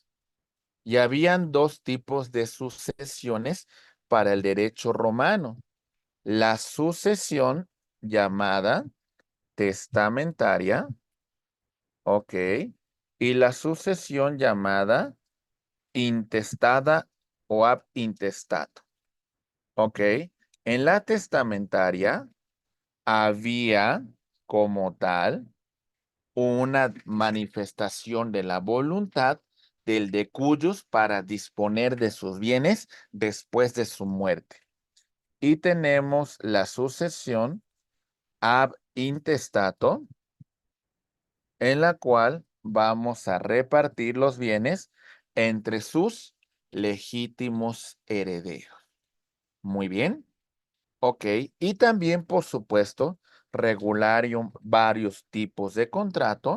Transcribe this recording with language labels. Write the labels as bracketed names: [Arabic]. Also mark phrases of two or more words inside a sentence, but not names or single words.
[Spanish] Y habían dos tipos de sucesiones para el derecho romano. La sucesión llamada testamentaria, ok, y la sucesión llamada intestada o [Latin] ab intestato, [Spanish] ok. En la testamentaria había como tal una manifestación de la voluntad del de cuyos para disponer de sus bienes después de su muerte. Y tenemos la sucesión [Latin] ab intestato, [Spanish] en la cual vamos a repartir los bienes entre sus legítimos herederos. Muy bien. Ok. Y también, por supuesto, regularon varios tipos de contrato.